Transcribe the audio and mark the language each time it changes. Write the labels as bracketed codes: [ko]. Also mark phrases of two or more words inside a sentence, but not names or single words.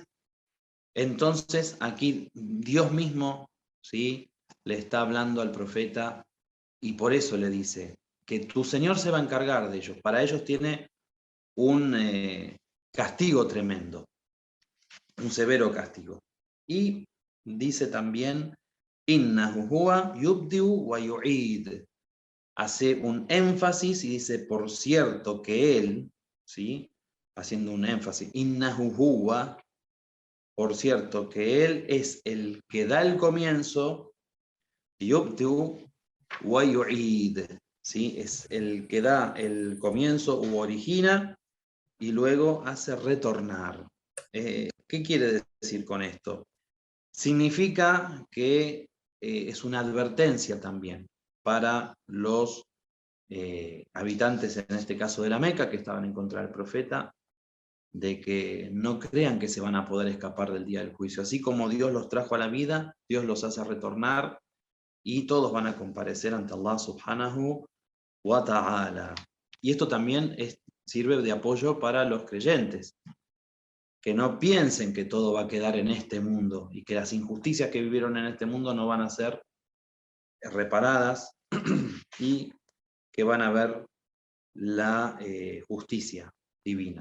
[es] Entonces aquí Dios mismo, ¿sí?, le está hablando al profeta y por eso le dice que tu Señor se va a encargar de ellos. Para ellos tiene un castigo tremendo, un severo castigo. Y dice también: [ar] إنه هو يبدئ ويعيد. [es] Hace un énfasis y dice: por cierto que él, ¿sí?, haciendo un énfasis, [ar] إنه هو, [es] por cierto que él es el que da el comienzo, [ar] يبدئ ويعيد, [es] ¿sí? Es el que da el comienzo u origina y luego hace retornar. ¿Qué quiere decir con esto? Significa que es una advertencia también para los habitantes, en este caso de la Meca, que estaban en contra del profeta, de que no crean que se van a poder escapar del día del juicio. Así como Dios los trajo a la vida, Dios los hace retornar y todos van a comparecer ante [ar] الله سبحانه وتعالى. [es] Y esto también sirve de apoyo para los creyentes, que no piensen que todo va a quedar en este mundo y que las injusticias que vivieron en este mundo no van a ser reparadas y que van a ver la justicia divina.